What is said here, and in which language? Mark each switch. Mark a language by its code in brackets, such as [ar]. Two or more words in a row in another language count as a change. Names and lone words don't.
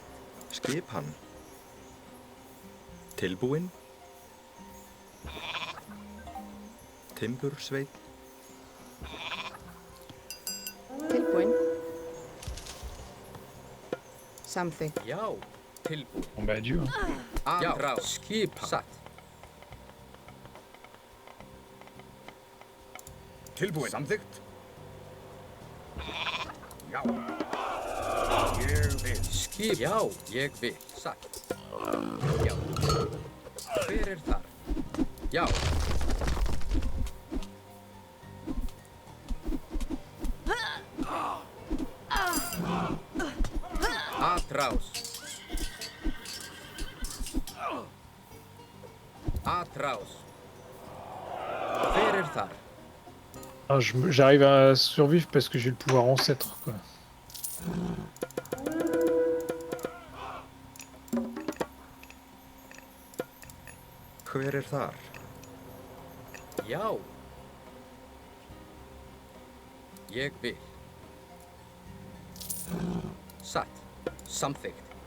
[is] Skipan. Tilbúin. Timbursveit. Tilbúin. Samþykkt. Já. Tilbúin. [fr] Bon bah adieu. Hein. [is] Atrás. Skipan. Satt. Tilbúin. Samþykkt. Já. Ég vil. Skip. Já. Ég vil. Satt. Já. Hver er þar? Já. Atrás. Atrás. Hver er þar? [fr] Ah, j'arrive à survivre parce que j'ai le pouvoir ancêtre, quoi. [is] Hver er þar? Já. Ég vil. Satt. Samþykkt.